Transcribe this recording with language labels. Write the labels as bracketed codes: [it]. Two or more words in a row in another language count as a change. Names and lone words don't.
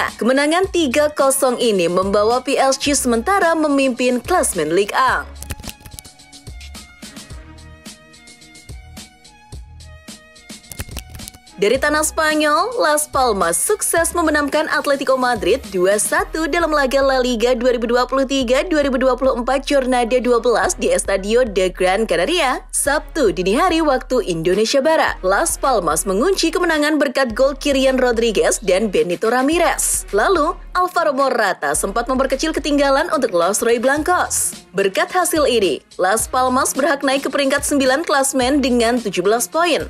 [id] Kemenangan 3-0 ini membawa PSG sementara memimpin klasmen Ligue 1. Dari tanah Spanyol, Las Palmas sukses memenangkan Atletico Madrid 2-1 dalam laga La Liga 2023-2024 Jornada 12 di Estadio de Gran Canaria, Sabtu dini hari waktu Indonesia Barat. Las Palmas mengunci kemenangan berkat gol Kylian Rodriguez dan Benito Ramirez. Lalu, Alvaro Morata sempat memperkecil ketinggalan untuk Los Rojiblancos. Berkat hasil ini, Las Palmas berhak naik ke peringkat 9 klasmen dengan 17 poin.